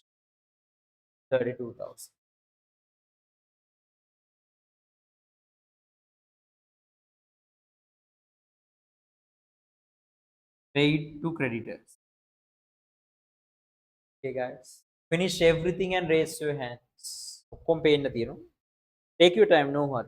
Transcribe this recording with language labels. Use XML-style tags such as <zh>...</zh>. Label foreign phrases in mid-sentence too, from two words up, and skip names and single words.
<en>32,000. Paid to creditors. Okay guys. Finish everything and raise your hands.</en> <si>ඔක්කොම පේන්න තියෙනවා.</si> <en>Take your time, no hurry.</en>